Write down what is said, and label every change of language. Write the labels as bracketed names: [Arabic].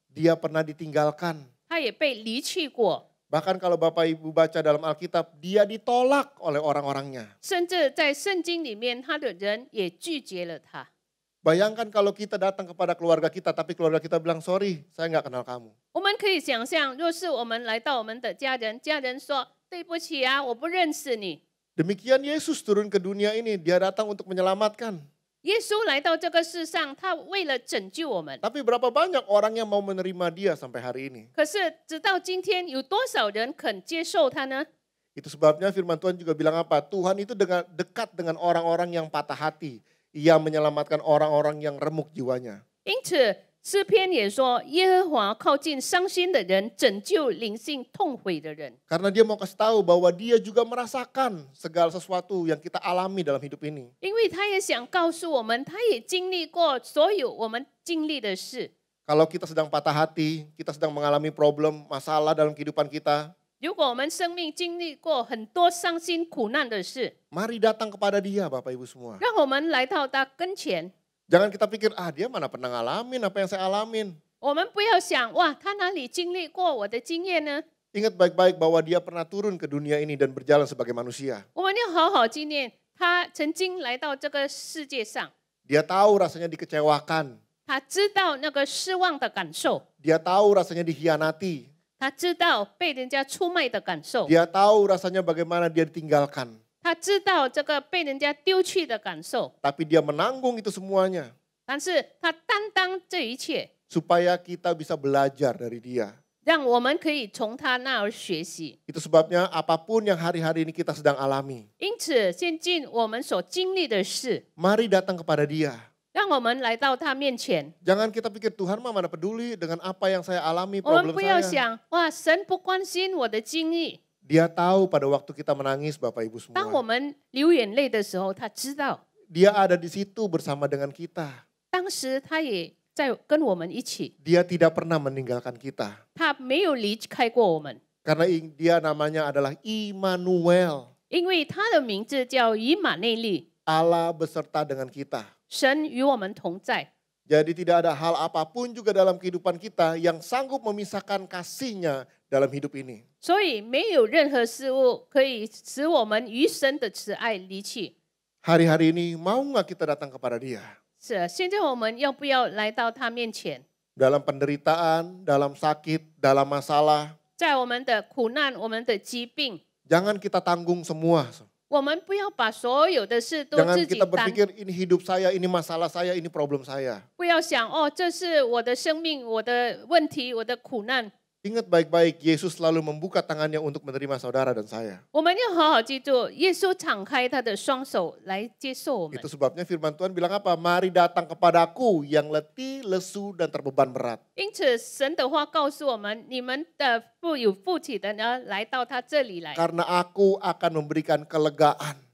[Indonesian] Dia pernah ditinggalkan. [Chinese] 他也被离弃过， [Indonesian] Bahkan kalau Bapak Ibu baca dalam Alkitab, dia ditolak oleh orang-orangnya. [Chinese] 甚至在圣经里面，他的人也拒绝了他。 [Indonesian] Bayangkan kalau kita datang kepada keluarga kita, tapi keluarga kita bilang, sorry, saya nggak kenal kamu. [Chinese] 我们可以想象，若是我们来到我们的家人，家人说对不起啊，我不认识你。 [Indonesian] Demikian Yesus turun ke dunia ini, dia datang untuk menyelamatkan. [Chinese] 耶稣来到这个世上，他为了拯救我们。 [Indonesian] Tapi berapa banyak orang yang mau menerima dia sampai hari ini? [Chinese] 可是直到今天，有多少人肯接受他呢？ [Indonesian] Itu sebabnya firman Tuhan juga bilang apa? Tuhan itu dekat dengan orang-orang yang patah hati. Ia menyelamatkan orang-orang yang remuk jiwanya. [Chinese] 因此，诗篇也说，耶和华靠近伤心的人，拯救灵性痛悔的人。 [Indonesian] Karena dia mau kasih tahu bahwa dia juga merasakan segala sesuatu yang kita alami dalam hidup ini. [Chinese] 因为他也想告诉我们，他也经历过所有我们经历的事。 [Indonesian] Kalau kita sedang patah hati, kita sedang mengalami problem, masalah dalam kehidupan kita, [Chinese] 如果我们生命经历过很多伤心苦难的事， [Indonesian] mari datang kepada dia Bapak Ibu semua. [Chinese] 让我们来到他跟前。 [Indonesian] Jangan kita pikir, dia mana pernah ngalamin apa yang saya alamin. [Chinese] 我们不要想，哇，他哪里经历过我的经验呢？ [Indonesian] Ingat baik-baik bahwa dia pernah turun ke dunia ini dan berjalan sebagai manusia. [Chinese] 我们要好好纪念他曾经来到这个世界上， [Indonesian] Dia tahu rasanya dikecewakan. [Chinese] 他知道那个失望的感受， [Indonesian] Dia tahu rasanya dikhianati. [Chinese] 他知道被人家出卖的感受， [Indonesian] Dia tahu rasanya bagaimana dia ditinggalkan. [Chinese] 他知道这个被人家丢弃的感受， [Indonesian] Tapi dia menanggung itu semuanya. [Chinese] 但是他担当这一切， [Indonesian] Supaya kita bisa belajar dari dia. [Chinese] 让我们可以从他那儿学习。 [Indonesian] Itu sebabnya apapun yang hari-hari ini kita sedang alami. [Chinese] 因此，现今我们所经历的事， [Indonesian] Mari datang kepada dia. [Chinese] 让我们来到他面前。 [Indonesian] Jangan kita pikir Tuhan mah mana peduli dengan apa yang saya alami, [Chinese] 我们 [Indonesian] problem [Chinese] 不要 [Indonesian] saya. [Chinese] 想，哇，神不关心我的经历。 [Indonesian] Dia tahu pada waktu kita menangis Bapak Ibu [Chinese] 当我 [Indonesian] semua. [Chinese] 们流眼泪的时候，他知道。 [Indonesian] Dia ada di situ bersama dengan kita. [Chinese] 当时他也在跟我们一起， [Indonesian] Dia tidak pernah meninggalkan kita. [Chinese] 他没有离开过我们， [Indonesian] Karena dia namanya adalah Immanuel. [Chinese] 因为他的名字叫以马内利， [Indonesian] Allah beserta dengan kita. [Chinese] 神与我们同在。 [Indonesian] Jadi tidak ada hal apapun juga dalam kehidupan kita yang sanggup memisahkan kasihnya dalam hidup ini. [Chinese] 所以没有任何事物可以使我们与神的慈爱离弃。 [Indonesian] Hari-hari ini mau nggak kita datang kepada dia? [Chinese] 是啊，现在我们要不要来到他面前？ [Indonesian] Dalam penderitaan, dalam sakit, dalam masalah. [Chinese] 在我们的苦难、我们的疾病， [Indonesian] Jangan kita tanggung semua. [Chinese] 我们不要把所有的事都 [Indonesian] Jangan [Chinese] 自己 [Indonesian] kita [Chinese] 担， [Indonesian] berpikir ini hidup saya, ini masalah saya, ini problem saya. [Chinese] 不要想哦，这是我的生命、我的问题、我的苦难。 [Indonesian] Ingat baik-baik, Yesus selalu membuka tangannya untuk menerima saudara dan saya. [Chinese] 我们要好好记住，耶稣敞开他的双手来接受我们。 [Indonesian] Itu sebabnya firman Tuhan bilang apa? Mari datang kepadaku yang letih, lesu, dan terbeban berat. [Chinese] 因此，神的话告诉我们：你们的有负体的呢，来到他这里来， [Indonesian] Karena aku akan memberikan kelegaan.